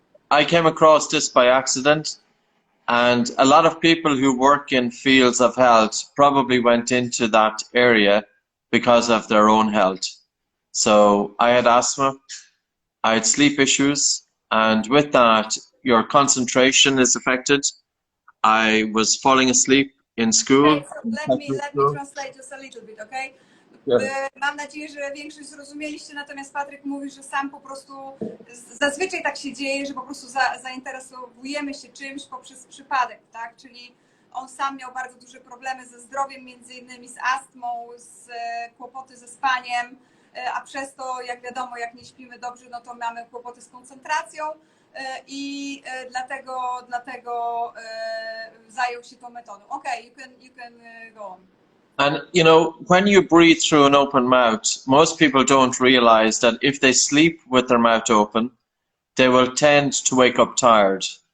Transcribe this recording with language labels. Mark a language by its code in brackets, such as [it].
[en] I came across this by accident, and a lot of people who work in fields of health probably went into that area because of their own health. So I had asthma, I had sleep issues, and with that, your concentration is affected. I was falling asleep in school, Okay, so in let secondary me school. translate just a little bit, okay? Yeah. [pl] Mam nadzieję, że większość zrozumieliście, natomiast Patryk mówi, że sam po prostu zazwyczaj tak się dzieje, że po prostu zainteresowujemy się czymś poprzez przypadek, tak? Czyli on sam miał bardzo duże problemy ze zdrowiem, między innymi z astmą, kłopoty ze spaniem, a przez to, jak wiadomo, jak nie śpimy dobrze, no to mamy kłopoty z koncentracją i dlatego zajął się tą metodą. [en] Okay, you can go on. And you know, when you breathe through an open mouth, most people don't realize that if they sleep with their mouth open, they will tend to wake up tired.